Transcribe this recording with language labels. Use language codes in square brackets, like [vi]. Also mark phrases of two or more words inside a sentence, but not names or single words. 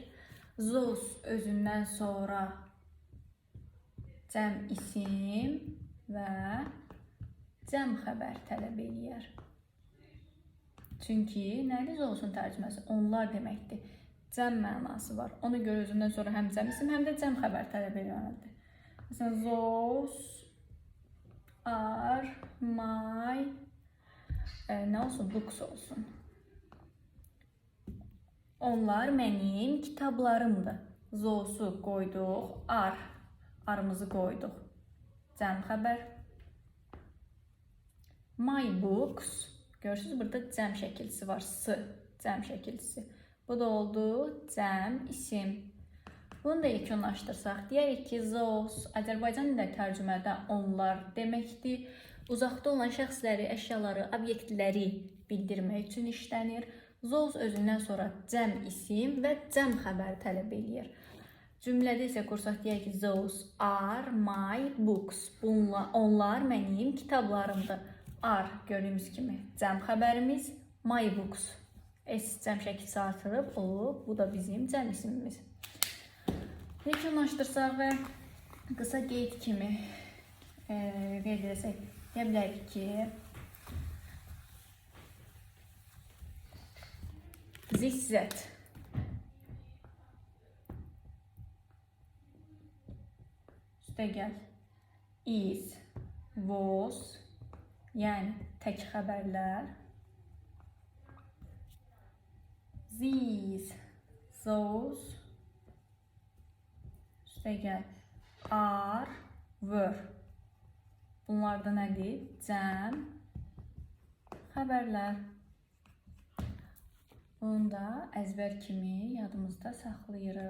[az] Those özündən sonra cəm isim və cəm xəbər tələb eləyər. Çünki nədir those'un tərcüməsi? Onlar deməkdir. Cəm mənası var. Ona görə özündən sonra həm cəm isim, həm də cəm xəbər tələb eləyəndir. Məsələn, [en] those are my [az] nə olsun? [en] Books olsun. [az] Onlar mənim kitablarımdır. Those'u qoyduq. Arımızı qoyduq. Cəm xəbər. [en] My books. [az] Görürsünüz, burada cəm şəkilçisi var. S. Cəm şəkilçisi. Bu da oldu cəm isim. Bunu da yekunlaşdırsaq, deyərik ki, those Azərbaycan dilində tərcümədə onlar deməkdir. Uzaqda olan şəxsləri, əşyaları, obyektləri bildirmək üçün işlənir. Those özündən sonra cəm isim və cəm xəbər tələb eləyir. Cümlədə isə qursaq deyək ki, [en] those are my books. [az] Onlar mənim kitablarımdır. Are gördüyümüz kimi cəm xəbərimiz, [en] my books. [az] S cəm şəkilçisi artırıb olub. Bu da bizim cəm isimimiz. Yekunlaşdırsaq və qısa qeyd kimi qeyd edəsək, deyə bilərik ki, [en] this that [az] üstə gəl [en] is, was, [az] yəni tək xəbərlər, [en] these, those, [az] üstə gəl [en] are, were. [az] Bunlar da nədir? Cəm xəbərlər. Bunu da əzbər kimi yadımızda saxlayırıq.